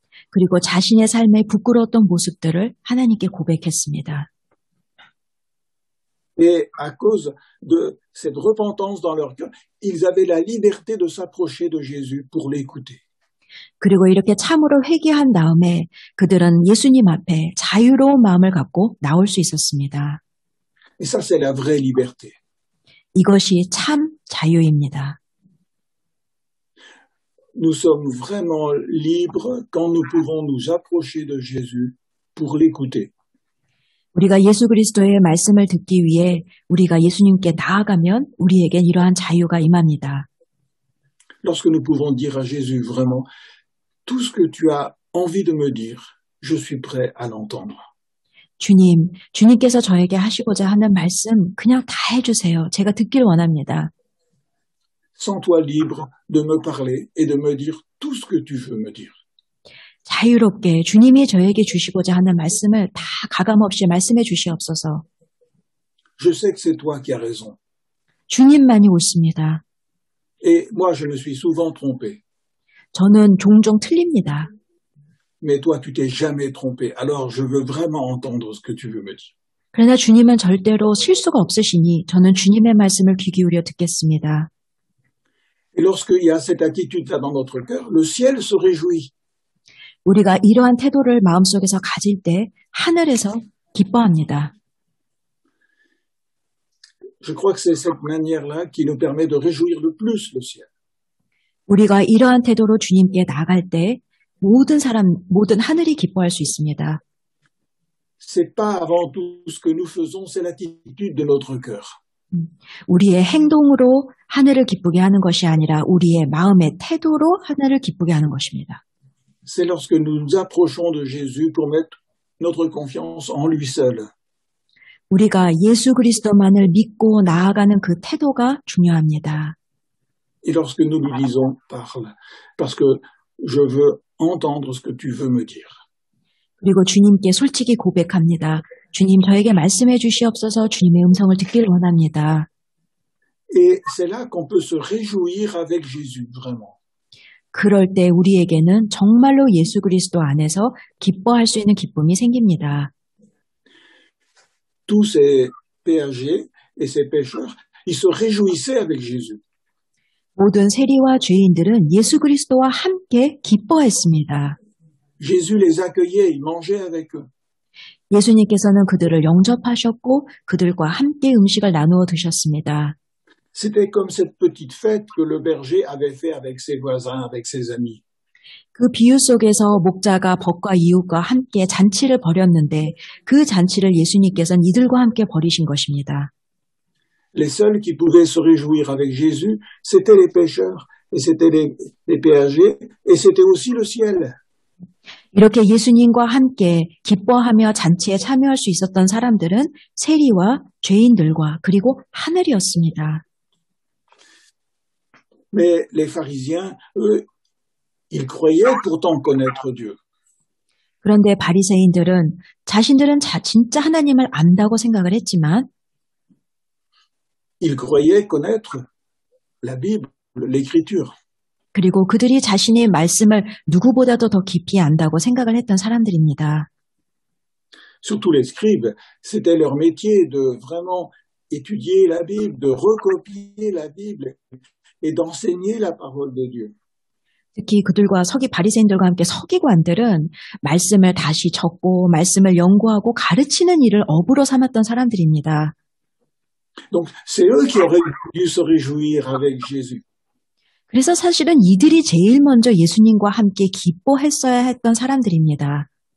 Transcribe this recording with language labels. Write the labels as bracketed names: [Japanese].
[Korean] 그리고 자신의 삶에 부끄러웠던 모습들을 하나님께 고백했습니다. [French] Et à cause de cette repentance dans leur cœur, ils avaient la liberté de s'approcher de Jésus pour l'écouter. [Korean] 그리고 이렇게 참으로 회개한 다음에 그들은 예수님 앞에 자유로운 마음을 갖고 나올 수 있었습니다. [French] Et ça, c'est la vraie liberté. [Korean] 이것이 참 자유입니다. [French] Nous sommes vraiment libres quand nous pouvons nous approcher de Jésus pour l'écouter. [Korean] 우리가 예수 그리스도의 말씀을 듣기 위해 우리가 예수님께 나아가면 우리에겐 이러한 자유가 임합니다. [French] Lorsque nous pouvons dire à Jésus vraiment, tout ce que tu as envie de me dire, je suis prêt à l'entendre. [Korean] 주님께서 저에게 하시고자 하는 말씀 그냥 다 해주세요. 제가 듣길 원합니다. [French] Sens-toi libre de me parler et de me dire tout ce que tu veux me dire. [Korean] 자유롭게 주님이 저에게 주시고자 하는 말씀을 다 가감없이 말씀해 주시옵소서. [French] Je sais que c'est toi qui as raison. [Korean] 주님만이 옳습니다. [French] Et moi, je me suis souvent trompé. [Korean] 저는 종종 틀립니다. [French] Mais toi, tu t'es jamais trompé. Alors, je veux vraiment entendre ce que tu veux me dire. [Korean] 그러나 주님은 절대로 실수가 없으시니 저는 주님의 말씀을 귀 기울여 듣겠습니다. [French] Et lorsqu'il y a cette attitude-là dans notre cœur, le ciel se réjouit. [Korean] 우리가 이러한 태도를 마음속에서 가질 때 하늘에서 기뻐합니다. [French] Je crois que c'est cette manière-là qui nous permet de réjouir le plus le ciel. [Korean] 우리가 이러한 태도로 주님께 나갈 때 모든 하늘이 기뻐할 수 있습니다. [French] C'est pas avant tout ce que nous faisons, c'est l'attitude de notre cœur. [Korean] 우리의 행동으로 하늘을 기쁘게 하는 것이 아니라 우리의 마음의 태도로 하늘을 기쁘게 하는 것입니다. [French] C'est lorsque nous nous approchons de Jésus pour mettre notre confiance en lui seul. [Korean] 우리가 예수 그리스도만을 믿고 나아가는 그 태도가 중요합니다. [French] Et lorsque nous lui disons, parle, parce que je veux entendre ce que tu veux me dire. [Korean] 그리고 주님께 솔직히 고백합니다. 주님, 저에게 말씀해 주시옵소서. 주님의 음성을 듣기를 원합니다. [French] Et c'est là qu'on peut se réjouir avec Jésus, vraiment. [Korean] 그럴 때 우리에게는 정말로 예수 그리스도 안에서 기뻐할 수 있는 기쁨이 생깁니다. [French] Tous ces péagers et ces pécheurs, ils se réjouissaient avec Jésus. [Korean] 모든 세리와 죄인들은 예수 그리스도와 함께 기뻐했습니다. [French] Jésus les accueillait, il mangeait avec eux. [Korean] 예수님께서는 그들을 영접하셨고 그들과 함께 음식을 나누어 드셨습니다. [French] C'était comme cette petite fête que le berger avait fait avec ses voisins, avec ses amis. [Korean] 그 비유 속에서 목자가 벗과 이웃과 함께 잔치를 벌였는데 그 잔치를 예수님께서는 이들과 함께 벌이신 것입니다. [French] Les seuls qui pouvaient se réjouir avec Jésus, c'étaient les pécheurs, et c'étaient les péagers, et c'était aussi le ciel. [Korean] 이렇게 예수님과 함께 기뻐하며 잔치에 참여할 수 있었던 사람들은 세리와 죄인들과 그리고 하늘이었습니다. [French] Mais les pharisiens, eux, ils croyaient pourtant connaître Dieu. [Korean] 그런데 바리새인들은 자신들은 진짜 하나님을 안다고 생각을 했지만 [French] Ils croyaient connaître la Bible, l'Écriture. [Korean] 그리고 그들이 자신의 말씀을 누구보다도 더 깊이 안다고 생각을 했던 사람들입니다. [French] Surtout les scribes, c'était leur métier de vraiment étudier la Bible, de recopier la Bible et d'enseigner la parole de Dieu. [Korean] 특히 그들과 바리새인들과 함께 서기관들은 말씀을 다시 적고 말씀을 연구하고 가르치는 일을 업으로 삼았던 사람들입니다. [French] Donc, c'est eux qui auraient dû se réjouir avec Jésus. [Korean] 그래서 사실은 이들이 제일 먼저 예수님과 함께 기뻐했어야 했던 사람들입니다.